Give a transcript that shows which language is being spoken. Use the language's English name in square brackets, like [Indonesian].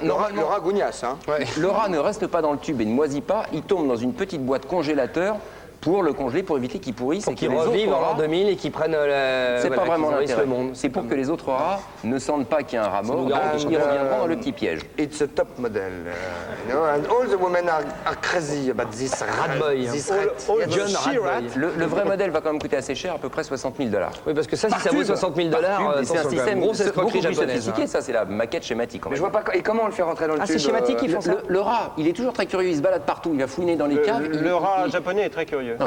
[French] Le rat gougnasse. Hein. Ouais. Le rat ne reste pas dans le tube et ne moisit pas. Il tombe dans une petite boîte congélateur pour le congeler, pour éviter qu'il pourrisse. Pour qu'il revive en l'an 2000 et qu'il prenne c'est pas vraiment l'intérêt. C'est pour que les autres rats ne sentent pas qu'il y a un rat mort, donc ils reviendront dans le petit piège. [English] It's a top model. And all the women are crazy about this rat boy. This rat. John Rat. [French] Le vrai modèle va quand même coûter assez cher, à peu près 60 000 $. Oui, parce que ça, si ça vaut 60 000 $, c'est un système grosse escroquerie beaucoup plus japonaise. sophistiqué. Ça, c'est la maquette schématique. Mais je vois pas. Et comment on le fait rentrer dans le tube? C'est schématique, ils font ça. Le rat, il est toujours très curieux, il se balade partout, il va fouiner dans les caves. Le rat japonais est très curieux.